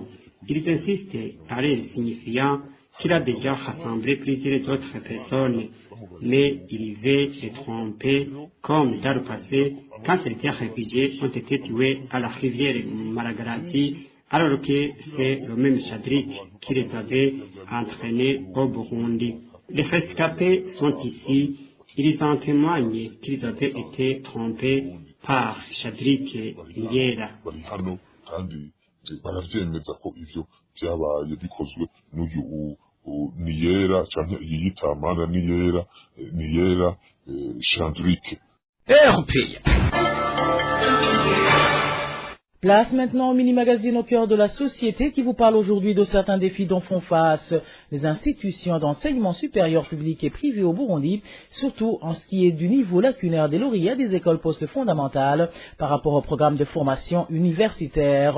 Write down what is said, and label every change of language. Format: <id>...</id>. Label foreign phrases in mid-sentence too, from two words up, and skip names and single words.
<fr>Ils insistent à leur signifiant qu'il a déjà rassemblé plusieurs autres personnes, mais il veut les tromper comme dans le passé quand certains réfugiés ont été tués à la rivière Malagarasi, alors que c'est le même Shadrach qui les avait entraînés au Burundi. Les rescapés sont ici, ils en témoignent qu'ils avaient été trompés par Shadrach Niyera.</fr> <rn>Baravyemeza ko ivyo vyabaye bikozwe n'uyu Niyera canke yiyita Mana Niyera Shadrach.</rn> <fr>Place maintenant au mini-magazine au cœur de la société qui vous parle aujourd'hui de certains défis dont font face les institutions d'enseignement supérieur public et privé au Burundi, surtout en ce qui est du niveau lacunaire des lauréats des écoles post-fondamentales par rapport au programme de formation universitaire.</fr>